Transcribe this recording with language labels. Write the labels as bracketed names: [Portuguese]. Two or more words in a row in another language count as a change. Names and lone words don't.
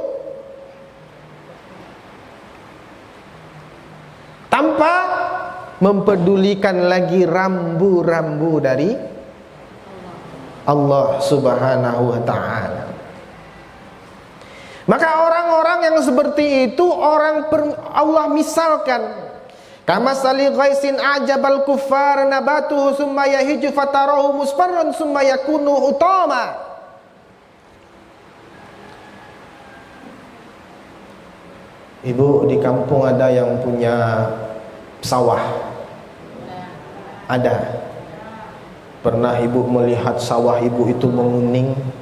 [Indonesian] Tanpa mempedulikan lagi rambu-rambu dari Allah [Arabic] سبحانه وتعالى. [Indonesian] Maka orang-orang yang seperti itu Allah misalkan [Arabic] كمثل غيث أعجب الكفار نباته ثم يهيج فتراه مصفرا ثم يكون حطاما. [Indonesian] Ibu, di kampung ada yang punya sawah? Ada. Pernah ibu melihat sawah ibu itu menguning?